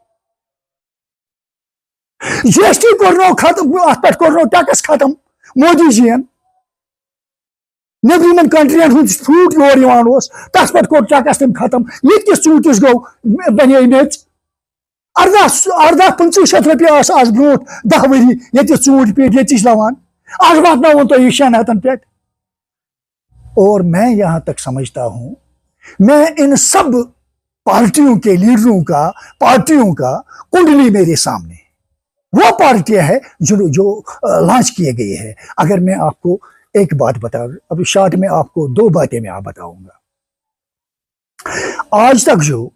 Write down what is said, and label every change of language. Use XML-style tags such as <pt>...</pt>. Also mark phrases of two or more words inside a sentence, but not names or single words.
<ks>GST کوٚرنو ختم اتھ پٮ۪ٹھ کوٚرنو ٹیکس ختم مودی جی ین نیبرِمن کنٹرین ہُنٛد فروٗٹ یور یِوان اوس تتھ پٮ۪ٹھ کوٚر ٹیکس تٔمۍ ختم ییٚتہِ کِس ژوٗنٛٹھِس گوٚو بنے میٚژ 18-25 رۄپیہِ آسہٕ آز برونٛٹھ 10 ؤری ییٚتہِ ژوٗنٛٹھۍ پیٖٹۍ ییٚتِچ لوان آج واتناوُن تۄہہِ یہِ 6 ہتن پٮ۪ٹھ</ks> <ur>اور میں یہاں تک سمجھتا ہوں میں ان سب پارٹیوں کے لیڈروں کا پارٹیوں کا کنڈلی میرے سامنے وہ پارٹیاں ہے جو لانچ کیے گئے ہیں اگر میں آپ کو ایک بات بتاؤں ابھی شارٹ میں آپ کو 2 باتیں میں آپ بتاؤں گا آج تک جو</ur>